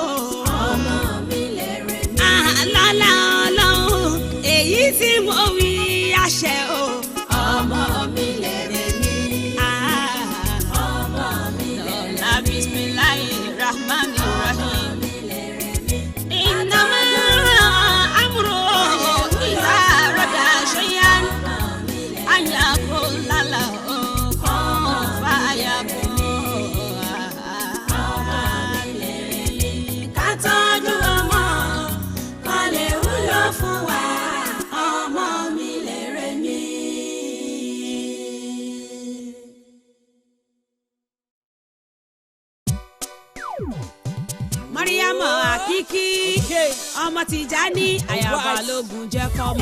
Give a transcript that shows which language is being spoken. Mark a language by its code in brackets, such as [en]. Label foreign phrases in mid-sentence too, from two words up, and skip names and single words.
[yo] ọmọ mi lèrè mi. lọ́lá ọlọ́run èyí tí mo wí àṣẹ o. ọmọ mi lèrè mi. ọmọ mi lèrè mi. lọ́lá bismillahirrahmanirrahim. mi lèrè mi. [ar] إنما أمره إذا أراد شيئا أن يقول له كن فيكون. [yo] ká tọ́jú ọmọ kan lè wúlò fún wa. ọmọ mi lèrè mi. Mariama Akiki ọmọ Tijani Ayaba Lógun jẹ́ kọ́mọ.